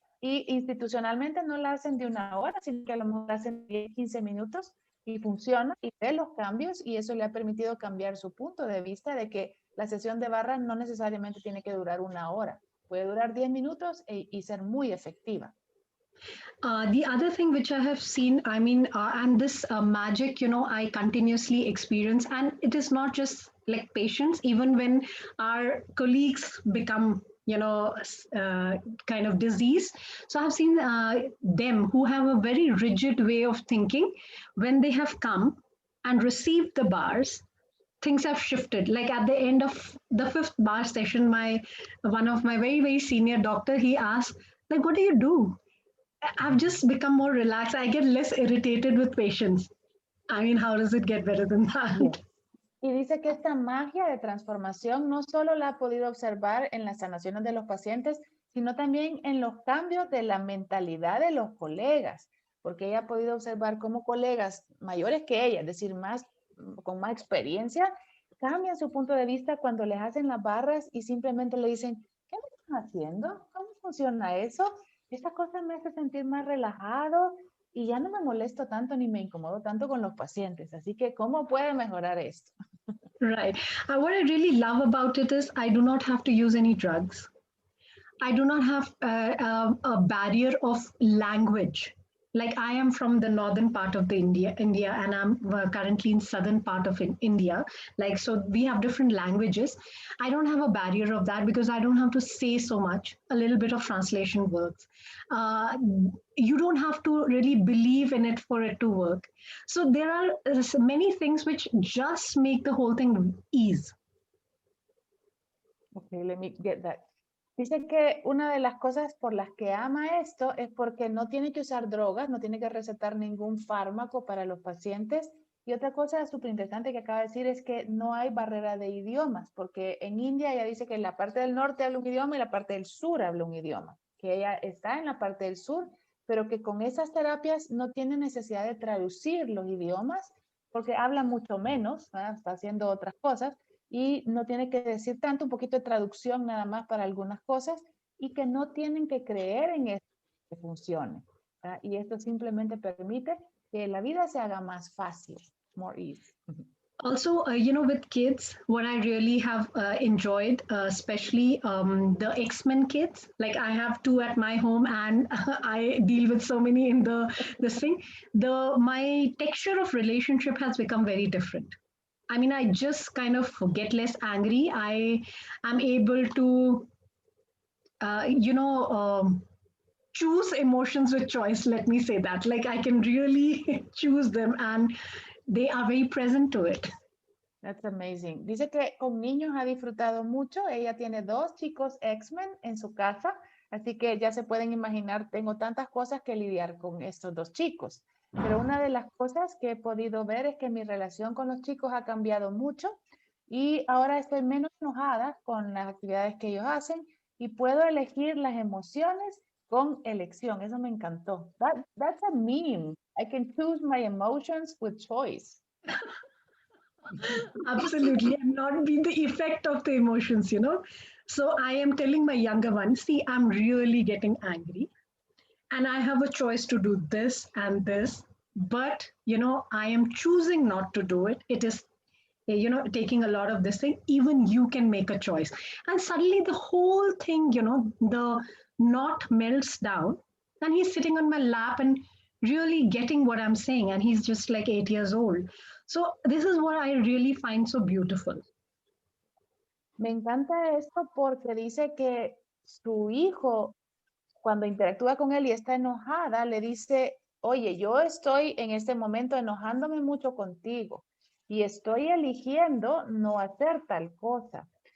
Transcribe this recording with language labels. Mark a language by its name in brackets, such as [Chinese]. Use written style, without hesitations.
[Spanish] Y institucionalmente no la hacen de 1 hora, sino que a lo mejor la hacen 10, 15 minutos, y funciona y ve los cambios y eso le ha permitido cambiar su punto de vista de que la sesión de barras no necesariamente tiene que durar 1 hora, puede durar 10 minutos y ser muy efectiva. [English] The other thing which I have seen, I mean, and this magic, I continuously experience, and it is not just like patients, even when our colleagues become, kind of disease. So I've seen them who have a very rigid way of thinking. When they have come and received the bars, things have shifted. Like at the end of the 5th bar session, one of my very, very senior doctor, he asked, like, what do you do? I've just become more relaxed. I get less irritated with patients. I mean, how does it get better than that? Yes. [Spanish] Y dice que esta magia de transformación no solo la ha podido observar en las sanaciones de los pacientes, sino también en los cambios de la mentalidad de los colegas, porque ella ha podido observar cómo colegas mayores que ella, es decir, con más experiencia, cambian su punto de vista cuando les hacen las barras y simplemente le dicen, ¿qué me están haciendo? ¿Cómo funciona eso? Esta cosa me hace sentir más relajado y ya no me molesto tanto ni me incomodo tanto con los pacientes. Así que, ¿cómo puede mejorar esto? [English] Right. What I really love about it is I do not have to use any drugs. I do not have a barrier of language. Like I am from the northern part of the India, and I'm currently in southern part of India. Like, so we have different languages. I don't have a barrier of that because I don't have to say so much. A little bit of translation works. You don't have to really believe in it for it to work. So there are many things which just make the whole thing ease. Okay, let me get that. [Spanish] Dice que una de las cosas por las que ama esto es porque no tiene que usar drogas, no tiene que recetar ningún fármaco para los pacientes. Y otra cosa súper interesante que acaba de decir es que no hay barrera de idiomas, porque en India ella dice que la parte del norte habla un idioma y la parte del sur habla un idioma, que ella está en la parte del sur, pero que con esas terapias no tiene necesidad de traducir los idiomas, porque habla mucho menos, ¿verdad? Está haciendo otras cosas, y no tiene que decir tanto, un poquito de traducción nada más para algunas cosas y que no tienen que creer en eso que funcione. ¿Verdad? Y esto simplemente permite que la vida se haga más fácil, [English] more easy. Also, with kids, what I really have enjoyed, especially the X-Men kids, like I have 2 at my home and I deal with so many in this thing. My texture of relationship has become very different. I mean, I just kind of get less angry. I am able to, choose emotions with choice. Let me say that. Like I can really choose them and they are very present to it. That's amazing. [Spanish] Dice que con niños ha disfrutado mucho. Ella tiene 2 chicos X-Men en su casa. Así que ya se pueden imaginar, tengo tantas cosas que lidiar con estos 2 chicos. Pero una de las cosas que he podido ver es que mi relación con los chicos ha cambiado mucho y ahora estoy menos enojada con las actividades que ellos hacen y puedo elegir las emociones con elección. Eso me encantó. [English] That's a meme. I can choose my emotions with choice. Absolutely, and not be the effect of the emotions, So I am telling my younger one, see, I'm really getting angry. And I have a choice to do this and this, but I am choosing not to do it. It is taking a lot of this thing. Even you can make a choice, and suddenly the whole thing, the knot melts down, and he's sitting on my lap and really getting what I'm saying, and he's just like 8 years old. So this is what I really find so beautiful. [Spanish] Me encanta esto porque dice que su hijo, cuando interactúa con él y está enojada, le dice, oye, yo estoy en este momento enojándome mucho contigo y estoy eligiendo no hacer tal cosa.